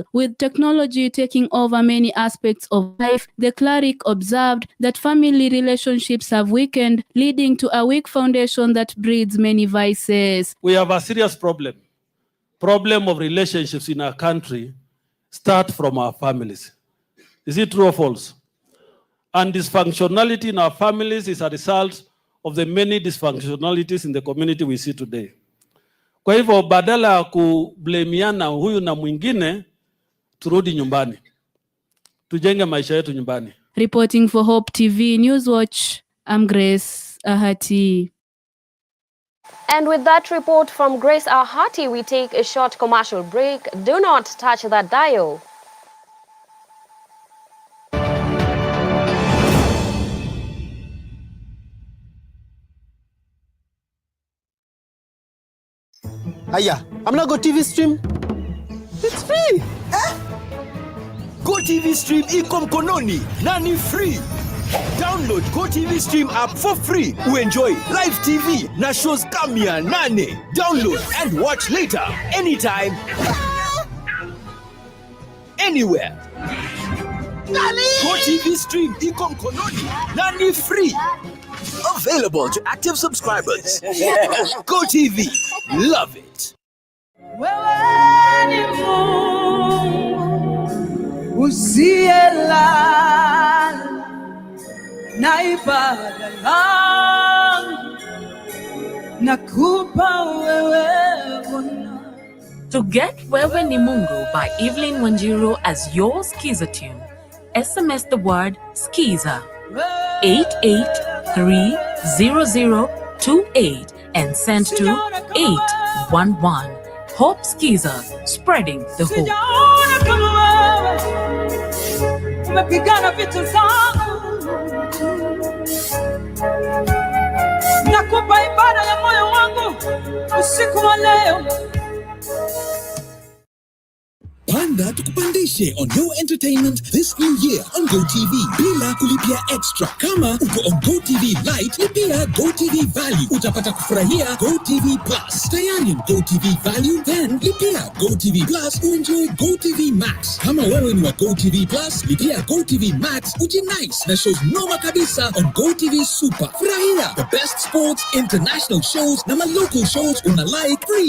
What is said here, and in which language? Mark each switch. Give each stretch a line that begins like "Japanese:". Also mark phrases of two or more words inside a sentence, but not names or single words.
English: With technology taking over many aspects of life, the cleric observed that family relationships have weakened, leading to a weak foundation that breeds many vices. We have a serious problem of relationships in our country start from our families. Is it true or false? And dysfunctionality in our families is a result of the many dysfunctionalities in the community we see today.
Swahili: Kwa hivyo badala ya kublamiana huyu na mwingine, turudi nyumbani. Tujenge maisha yetu nyumbani.
English: Reporting for Hope TV Newswatch, I'm Grace Ahati. And with that report from Grace Ahati, we take a short commercial break. Do not touch that dial.
Swahili: Aya, amna Go TV stream?
English: It's free.
Swahili: Go TV stream iko mkononi na ni free.
English: Download Go TV Stream app for free. Enjoy live TV na shows
Swahili: kamia nane.
English: Download and watch later, anytime, anywhere.
Swahili: Go TV Stream iko mkononi na ni free.
English: Available to active subscribers. Go TV, love it.
Swahili: Na ibada langu nakupa wewe Bwana.
English: To get Wewe ni Mungu by Evelyn Wanjiru as your Skiza tune, SMS the word Skiza 88300028 and send to 811. Hope Skiza, spreading the hope.
Swahili: Umepigana vitu zangu, nakupa ibada ya moyo wangu usiku wa leo. Panda tukupandishe on Go Entertainment
English: this new year
Swahili: on Go TV bila kulipia extra. Kama uko on Go TV Lite, lipia Go TV Value, utapata kufurahia Go TV Plus. Tayari on Go TV Value, then lipia Go TV Plus uenjoy Go TV Max. Kama wewe ni wa Go TV Plus, lipia Go TV Max ujinice na shows noma kabisa on Go TV Super.
English: Furahia the best sports, international shows na local shows una like free.